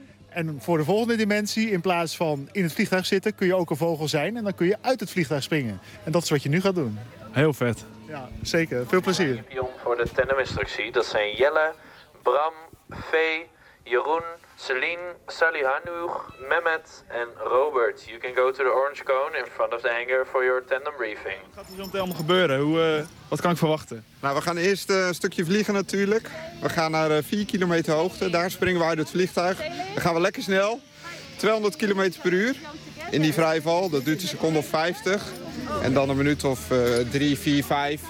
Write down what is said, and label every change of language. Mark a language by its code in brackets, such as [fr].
[nl] En voor de volgende dimensie, in plaats van in het vliegtuig zitten, kun je ook een vogel zijn en dan kun je uit het vliegtuig springen. En dat is wat je nu gaat doen. Heel vet. Ja, zeker. Veel plezier. Voor de tandeminstructie, dat zijn Jelle, Bram, Vee, Jeroen, Celine, Sally Hanoeg, Mehmet en Robert. [en] You can go to the orange cone in front of the hangar for your tandem briefing. [nl] Wat gaat er zo meteen allemaal gebeuren? Wat kan ik verwachten? Nou, we gaan eerst een stukje vliegen natuurlijk. We gaan naar 4 kilometer hoogte. Daar springen we uit het vliegtuig. Dan gaan we lekker snel. 200 kilometer per uur in die vrijval. Dat duurt een seconde of 50. En dan een minuut of 3, 4, 5.